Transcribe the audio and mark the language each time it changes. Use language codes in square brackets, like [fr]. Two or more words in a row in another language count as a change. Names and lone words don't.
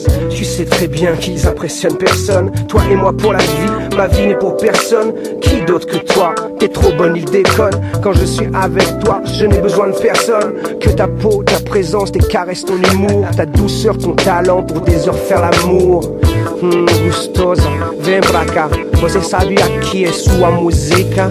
[fr] Tu sais très bien qu'ils impressionnent personne. Toi et moi pour la vie, ma vie n'est pour personne. Qui d'autre que toi? T'es trop bonne, il déconne. Quand je suis avec toi, je n'ai besoin de personne. Que ta peau, ta présence, tes caresses, ton humour, ta douceur, ton talent pour des heures faire l'amour. [pt] Gustosa, vem pra cá. Você sabe aqui é sua música.